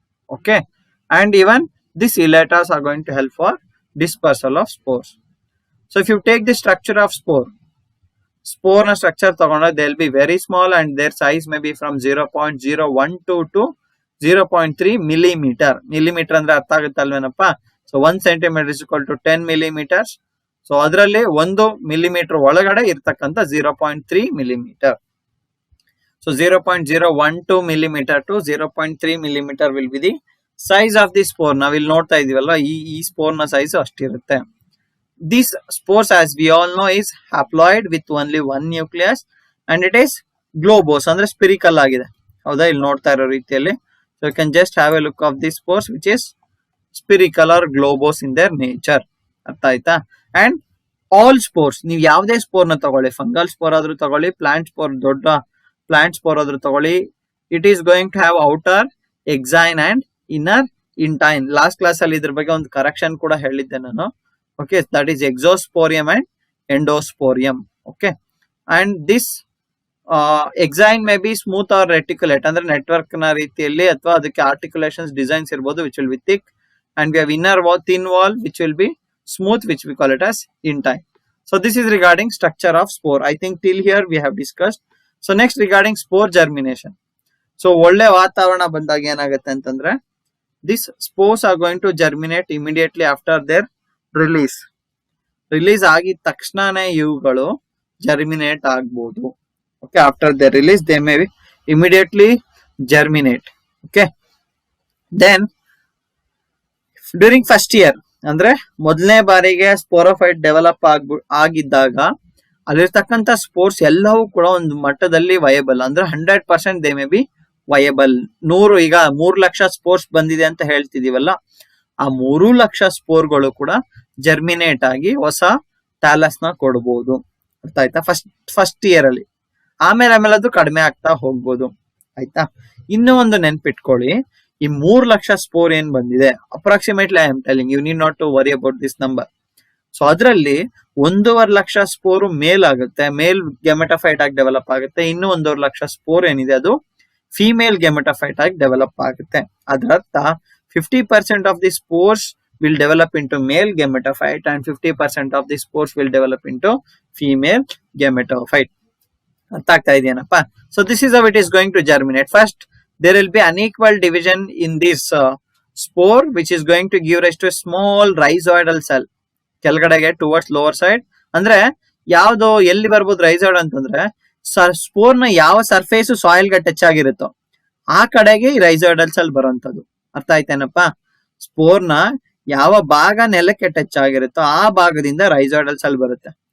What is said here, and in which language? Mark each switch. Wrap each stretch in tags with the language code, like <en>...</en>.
<en>Okay, and even this elaters are going to help for dispersal of spores. So if you take the structure of</en> <kn>spore ನ structure ತಗೊಂಡ್ರೆ</kn> <en>They will be very small and their size may be from 0.012 to 0.3 millimeter.</en> <kn>Millimetre ಅಂದ್ರೆ ಅರ್ಥ ಆಗುತ್ತೆ ಅಲ್ವೇನಪ್ಪ?</kn> <en>So 1 centimeter is equal to 10 millimeters.</en> <kn>So ಅದರಲ್ಲಿ 1 millimeter ಒಳಗಡೆ ಇರ್ತಕ್ಕಂಥ 0.3 millimeter.</kn> <en>So 0.012 millimeter to 0.3 millimeter will be the size of the spore.</en> <kn>ನಾವಿಲ್ಲಿ ನೋಡ್ತಾ ಇದೀವಲ್ಲ, ಈ spore ನ size ಅಷ್ಟಿರುತ್ತೆ.</kn> <en>This spores, as we all know, is haploid with only one nucleus and it is globose</en> <kn>ಅಂದ್ರೆ ಸ್ಪಿರಿಕಲ್ ಆಗಿದೆ. ಹೌದಾ? ಇಲ್ಲಿ ನೋಡ್ತಾ ಇರೋ ರೀತಿಯಲ್ಲಿ.</kn> <en>So you can just have a look of these spores which is spherical or globose in their nature.</en> <kn>ಅರ್ಥ ಆಯ್ತಾ?</kn> <en>And all spores,</en> <kn>ನೀವು ಯಾವುದೇ ಸ್ಪೋರ್ ನ ತಗೊಳ್ಳಿ, ಫಂಗಲ್ ಸ್ಪೋರ್ ಆದ್ರೂ ತಗೊಳ್ಳಿ, ಪ್ಲಾಂಟ್ ಸ್ಪೋರ್, ದೊಡ್ಡ ಪ್ಲಾಂಟ್ ಸ್ಪೋರ್ ಆದ್ರೂ ತಗೊಳ್ಳಿ,</kn> <en>It is going to have outer exine and inner intine.</en> <kn>Last class ಅಲ್ಲಿ ಇದ್ರ ಬಗ್ಗೆ ಒಂದು ಕರೆಕ್ಷನ್ ಕೂಡ ಹೇಳಿದ್ದೆ ನಾನು. Okay,</kn> <en>That is exosporium and endosporium. Okay, and this exine may be smooth or reticulate</en> <kn>ಅಂದ್ರೆ ನೆಟ್ವರ್ಕ್ ನ ರೀತಿಯಲ್ಲಿ, ಅಥವಾ ಅದಕ್ಕೆ ಆರ್ಟಿಕ್ಯುಲೇಷನ್ಸ್ ಡಿಸೈನ್ಸ್ ಇರಬಹುದು</kn> <en>Which will be thick, and we have inner wall, thin wall which will be smooth, which we call it as intine. So this is regarding structure of spore. I think till here we have discussed. So next regarding spore germination. So</en> <kn>ಒಳ್ಳೆ ವಾತಾವರಣ ಬಂದಾಗ ಏನಾಗುತ್ತೆ ಅಂತಂದ್ರೆ,</kn> <en>these spores are going to germinate immediately after their release.</en> <kn>Release ಆಗಿದ ತಕ್ಷಣನೇ ಇವುಗಳು germinate ಆಗ್ಬೋದು.</kn> <en>Okay, after their release they may immediately germinate. Okay, then during first year</en> <kn>ಅಂದ್ರೆ ಮೊದಲನೇ ಬಾರಿಗೆ ಸ್ಪೋರೋಫೈಟ್ ಡೆವಲಪ್ ಆಗಿದ್ದಾಗ ಅಲ್ಲಿರ್ತಕ್ಕಂಥ ಸ್ಪೋರ್ಸ್ ಎಲ್ಲವೂ ಕೂಡ ಒಂದು ಮಟ್ಟದಲ್ಲಿ ವಯಬಲ್, ಅಂದ್ರೆ 100%</kn> <en>They may be viable.</en> <kn>ಈಗ 3 ಲಕ್ಷ ಸ್ಪೋರ್ಸ್ ಬಂದಿದೆ ಅಂತ ಹೇಳ್ತಿದೀವಲ್ಲ, ಆ 3 ಲಕ್ಷ ಸ್ಪೋರ್ಗಳು ಕೂಡ ಜರ್ಮಿನೇಟ್ ಆಗಿ ಹೊಸ ಟ್ಯಾಲಸ್ ನ ಕೊಡ್ಬೋದು. ಅರ್ಥ ಆಯ್ತಾ? ಫಸ್ಟ್ ಇಯರ್ ಅಲ್ಲಿ. ಆಮೇಲೆ ಅದು ಕಡಿಮೆ ಆಗ್ತಾ ಹೋಗ್ಬೋದು. ಆಯ್ತಾ? ಇನ್ನೂ ಒಂದು ನೆನ್ಪಿಟ್ಕೊಳ್ಳಿ, ಈ 3 ಲಕ್ಷ ಸ್ಪೋರ್ ಏನ್ ಬಂದಿದೆ,</kn> <en>Approximately I am telling, you need not to worry about this number.</en> <kn>So ಅದರಲ್ಲಿ 1.5 ಲಕ್ಷ ಸ್ಪೋರ್ ಮೇಲ್ ಆಗುತ್ತೆ, ಮೇಲ್ ಗೆಮೆಟೋಫೈಟ್ ಆಗಿ ಡೆವಲಪ್ ಆಗುತ್ತೆ. ಇನ್ನು 1.5 ಲಕ್ಷ ಸ್ಪೋರ್ ಏನಿದೆ ಅದು ಫಿಮೇಲ್ ಗೆಮೆಟೋಫೈಟ್ ಆಗಿ ಡೆವಲಪ್ ಆಗುತ್ತೆ. ಅದರ ಅರ್ಥ</kn> <en>50% of the spores will develop into male gametophyte and 50% of the spores will develop into female gametophyte.</en> <kn>ಅರ್ಥ ಆಗ್ತಾ ಇದೆಯೇನಪ್ಪ?</kn> <en>So this is how it is going to germinate. First there will be unequal division in this spore which is going to give rise to a small rhizoidal cell</en> <kn>ಕೆಳಗಡೆಗೆ</kn> <en>towards lower side.</en> <kn>ಅಂದ್ರೆ ಯಾವ್ದು ಎಲ್ಲಿ ಬರ್ಬೋದು ರೈಸೋಯ್ಡ್ ಅಂತಂದ್ರೆ, spore ನ ಯಾವ surface soil ಗೆ touch ಆಗಿರುತ್ತೋ ಆ ಕಡೆಗೆ ಈ ರೈಸೋಯ್ಡಲ್ ಸೆಲ್ ಬರುವಂತದ್ದು. ಅರ್ಥ ಆಯ್ತೇನಪ್ಪ? ಸ್ಪೋರ್ ನ ಯಾವ ಭಾಗ ನೆಲಕ್ಕೆ ಟಚ್ ಆಗಿರುತ್ತೋ ಆ ಭಾಗದಿಂದ ರೈಸೋಯ್ಡಲ್ ಸೆಲ್ ಬರುತ್ತೆ.</kn>